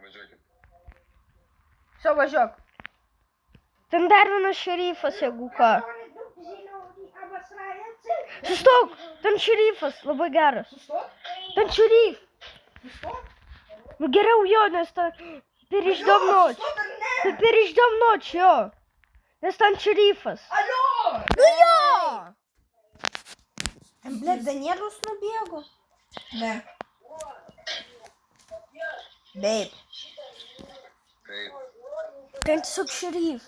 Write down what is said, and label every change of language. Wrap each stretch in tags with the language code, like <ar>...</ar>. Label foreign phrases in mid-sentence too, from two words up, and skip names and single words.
<lt>Važiuokit. Все, važiuok. Ten dar vienas šerifas, jeigu ką. Sustok, ten šerifas, labai geras. Ten šerif. Nu geriau jo, nes ten</lt> <ru>переждем ночь. Tai переждем ночь,</ru> <lt>jo. Nes ten šerifas. Alio! Nu jo! Ten, blėt, Danielius nubėgo. Ne. Taip. Taip. Ten tiesiog šerif.</lt>